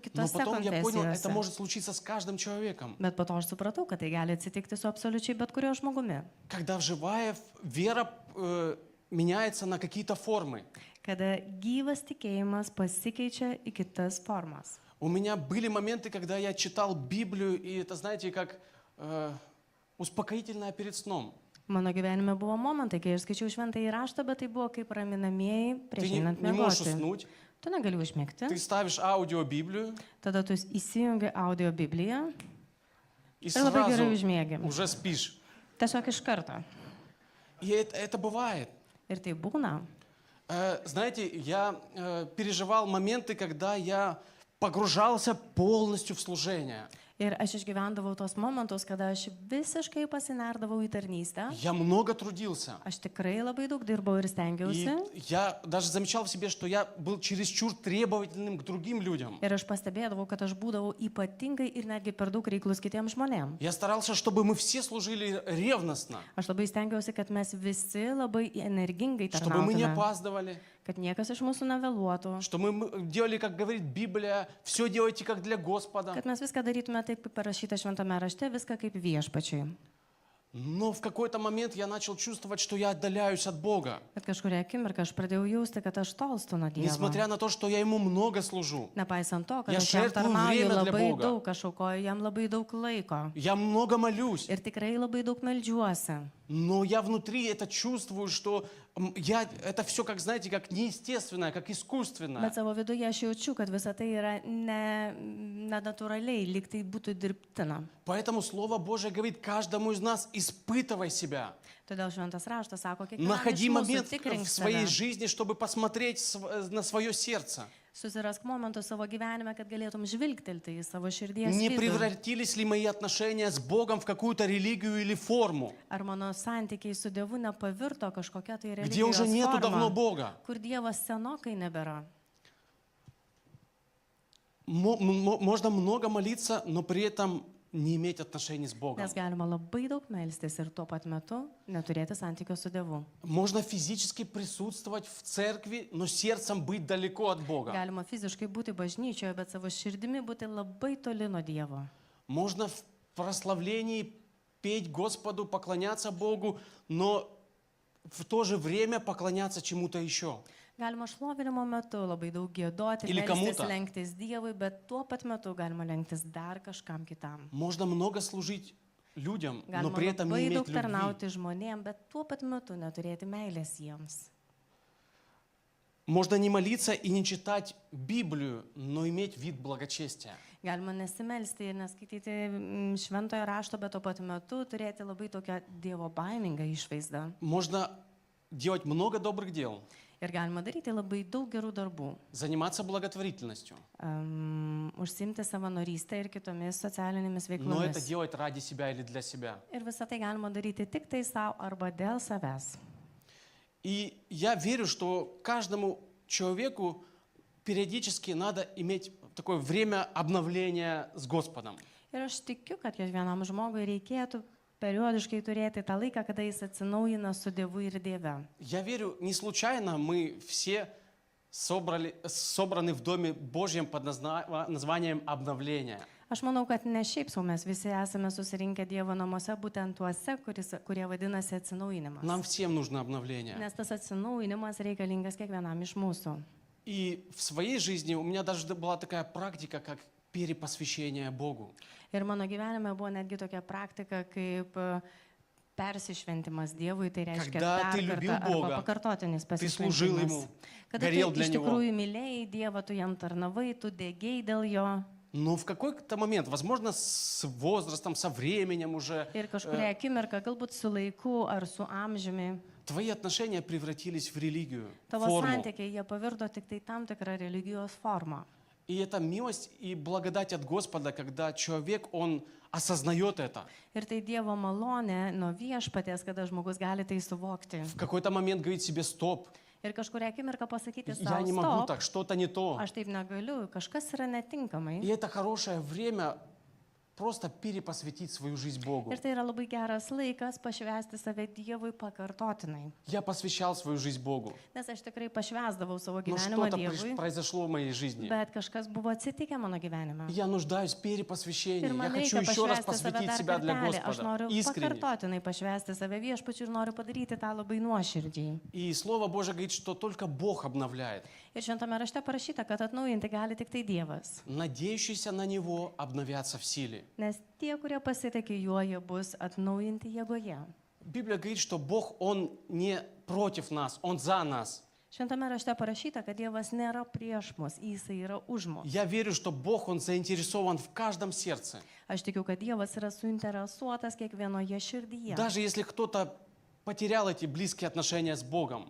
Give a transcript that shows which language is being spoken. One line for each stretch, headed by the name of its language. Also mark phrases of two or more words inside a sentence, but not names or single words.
Russian: Но
Lithuanian: kitose
Russian: потом я понял, это
Lithuanian: konfesijose.
Russian: может случиться с каждым человеком.
Lithuanian: Bet po to aš supratau, kad tai gali atsitikti su absoliučiai bet kuriuo žmogumi.
Russian: Когда живая вера меняется на какие-то формы.
Lithuanian: Kada gyvas tikėjimas pasikeičia į kitas formas.
Russian: У меня были моменты, когда я читал Библию, и это, знаете, как успокоительное перед сном.
Lithuanian: Mano gyvenime buvo momentai, kai aš skaičiau šventąjį raštą, bet tai buvo kaip raminamieji prieš
Russian: Ты
Lithuanian: einant
Russian: не можешь
Lithuanian: miegoti.
Russian: уснуть,
Lithuanian: Tu negali užmigti,
Russian: ты ставишь аудиобиблию,
Lithuanian: tada tu įsijungi audio Bibliją
Russian: и
Lithuanian: ir labai gerai
Russian: сразу
Lithuanian: užmiegi.
Russian: уже спишь.
Lithuanian: Tiesiog iš karto.
Russian: И это бывает.
Lithuanian: Ir tai būna.
Russian: Знаете, я переживал моменты, когда я погружался полностью в служение.
Lithuanian: Ir aš išgyvendavau tos momentus, kada aš visiškai pasinerdavau į tarnystę.
Russian: Я много трудился.
Lithuanian: Aš tikrai labai daug dirbau ir
Russian: И
Lithuanian: stengiausi.
Russian: я даже замечал в себе, что я был чересчур требовательным к другим людям.
Lithuanian: Ir aš pastebėdavau, kad aš būdavau ypatingai ir netgi per daug reiklus kitiems žmonėms.
Russian: Я старался, чтобы мы все служили ревностно,
Lithuanian: Aš labai stengiausi, kad mes visi labai energingai
Russian: чтобы мы не
Lithuanian: tarnautume,
Russian: опаздывали,
Lithuanian: kad niekas iš mūsų nevėluotų,
Russian: что мы делали, как говорит Библия, все делайте как для Господа.
Lithuanian: kad mes viską darytume taip, kaip parašyta šventame rašte, viską kaip viešpačiui.
Russian: Но в какой-то момент я начал чувствовать, что я отдаляюсь от Бога,
Lithuanian: Bet kažkuria akimirka aš pradėjau jausti, kad aš tolstu nuo Dievo.
Russian: несмотря на то, что я Ему много служу.
Lithuanian: Nepaisant to, kad
Russian: Я
Lithuanian: aš jam
Russian: žертвую
Lithuanian: tarnauju
Russian: время для
Lithuanian: labai
Russian: Бога.
Lithuanian: daug, aš aukoju jam labai daug laiko.
Russian: Я много молюсь,
Lithuanian: Ir tikrai labai daug meldžiuosi.
Russian: но я внутри это чувствую, что это все, как, знаете, как неестественное, как искусственное.
Lithuanian: Bet savo viduje aš jaučiu, kad visa tai yra nenatūraliai, lyg tai būtų dirbtina.
Russian: Поэтому Слово Божие говорит каждому из нас: испытывай себя.
Lithuanian: Todėl šventas raštas sako, kiekvienam
Russian: Находи
Lithuanian: iš mūsų
Russian: момент
Lithuanian: tikrink
Russian: в своей
Lithuanian: save.
Russian: жизни, чтобы посмотреть на свое сердце.
Lithuanian: Susirask momentų savo gyvenime, kad galėtum žvilgtelti į savo širdies
Russian: Не
Lithuanian: vidų.
Russian: превратились ли мои отношения с Богом в какую-то религию или форму,
Lithuanian: Ar mano santykiai su Dievu nepavirto kažkokia tai
Russian: где уже
Lithuanian: religijos
Russian: нету давно
Lithuanian: forma,
Russian: Бога?
Lithuanian: kur Dievas senokai nebėra.
Russian: Можно много молиться, но при этом не иметь отношений с Богом.
Lithuanian: Nes galima labai daug melstis ir tuo pat metu neturėti santykio su Dievu.
Russian: Можно физически присутствовать в церкви, но сердцем быть далеко от Бога.
Lithuanian: Galima fiziškai būti bažnyčioje, bet savo širdimi būti labai toli nuo Dievo.
Russian: Можно в прославлении петь Господу, поклоняться Богу, но в то же время поклоняться чему-то еще.
Lithuanian: Galima šlovinimo metu labai daug giedoti,
Russian: Или
Lithuanian: melstis,
Russian: кому-то.
Lithuanian: lenktis Dievui, bet tuo pat metu galima lenktis dar kažkam kitam.
Russian: Можно много служить людям, но
Lithuanian: Galima
Russian: при этом не
Lithuanian: labai daug
Russian: иметь любви.
Lithuanian: tarnauti žmonėm, bet tuo pat metu neturėti meilės jiems.
Russian: Можно не молиться и не читать Библию, но иметь вид благочестия.
Lithuanian: Galima nesimelsti ir neskaityti šventojo rašto, bet tuo pat metu turėti labai tokią Dievo baimingą išvaizdą.
Russian: Можно делать много добрых дел,
Lithuanian: Ir galima daryti labai daug gerų darbų.
Russian: заниматься благотворительностью,
Lithuanian: Užsimti savanorystę ir kitomis socialinėmis
Russian: но это
Lithuanian: veiklomis.
Russian: делать ради себя или для себя.
Lithuanian: Ir visą tai galima daryti tik tai savo arba dėl savęs.
Russian: И я верю, что каждому человеку периодически надо иметь такое время обновления с Господом.
Lithuanian: Ir aš tikiu, kad kiekvienam žmogui reikėtų periodiškai turėti tą laiką, kada jis atsinaujina su Dievu ir Dieve.
Russian: Я верю, не случайно мы все собраны в Доме Божьем под названием обновления.
Lithuanian: Aš manau, kad ne šiaip sau mes visi esame susirinkę Dievo namuose, būtent tuose, kurie vadinasi atsinaujinimas.
Russian: Нам всем нужно обновление.
Lithuanian: Nes tas atsinaujinimas reikalingas kiekvienam iš mūsų.
Russian: И в своей жизни у меня даже была такая практика, как перепосвящение Богу.
Lithuanian: Ir mano gyvenime buvo netgi tokia praktika, kaip persišventimas Dievui, tai reiškia
Russian: Когда ты любил
Lithuanian: dar kartą arba
Russian: Бога,
Lithuanian: pakartotinis
Russian: ты служил
Lithuanian: pasišventimas.
Russian: Ему,
Lithuanian: Kada tu
Russian: горел для
Lithuanian: iš
Russian: Него.
Lithuanian: tikrųjų mylėjai Dievą, tu jam tarnavai, tu degėjai dėl jo.
Russian: Но в какой-то момент, возможно, с возрастом, со временем уже,
Lithuanian: Ir kažkuria akimirka, galbūt su laiku ar su amžiumi,
Russian: твои отношения превратились в религию,
Lithuanian: tavo
Russian: форму.
Lithuanian: santykiai, jie pavirto tik tai tam tikrą religijos formą.
Russian: И это милость и благодать от Господа, когда человек, он осознает это.
Lithuanian: Ir tai Dievo malonė nuo viešpaties, kada žmogus gali tai suvokti.
Russian: В какой-то момент говорит себе: стоп,
Lithuanian: Ir kažkuria akimirka pasakyti
Russian: я не
Lithuanian: savo,
Russian: могу
Lithuanian: stop,
Russian: так, что-то не то.
Lithuanian: aš taip negaliu, kažkas yra netinkamai.
Russian: И это хорошее время просто перепосвятить свою жизнь Богу.
Lithuanian: Ir tai yra labai geras laikas pašvęsti save Dievui pakartotinai.
Russian: Я посвящал свою жизнь Богу.
Lithuanian: Nes aš tikrai pašvęsdavau savo
Russian: Но
Lithuanian: gyvenimą
Russian: что-то
Lithuanian: Dievui,
Russian: произошло в моей жизни.
Lithuanian: bet kažkas buvo atsitikę mano gyvenime.
Russian: И я нуждаюсь в перепосвящении.
Lithuanian: Ir
Russian: Я
Lithuanian: man
Russian: хочу
Lithuanian: reikia
Russian: еще раз
Lithuanian: pašvęsti save
Russian: посвятить
Lithuanian: dar
Russian: себя для
Lithuanian: kartelį. Aš
Russian: Господа.
Lithuanian: noriu
Russian: Искренне.
Lithuanian: pakartotinai pašvęsti save viešpačiu ir noriu padaryti tą labai nuoširdžiai.
Russian: И Слово Божие говорит, что только Бог обновляет.
Lithuanian: Ir šventame rašte parašyta, kad atnaujinti gali tik tai Dievas.
Russian: Надеющиеся на Него обновятся в силе.
Lithuanian: Nes tie, kurie pasitikė juo, jie bus atnaujinti jėgoje.
Russian: Библия говорит, что Бог, Он не против нас, Он за нас.
Lithuanian: Šventame rašte parašyta, kad Dievas nėra prieš mus, jisai yra už mus.
Russian: Я верю, что Бог, Он заинтересован в каждом сердце.
Lithuanian: Aš tikiu, kad Dievas yra suinteresuotas kiekvienoje širdyje.
Russian: Даже если кто-то потерял эти близкие отношения с Богом.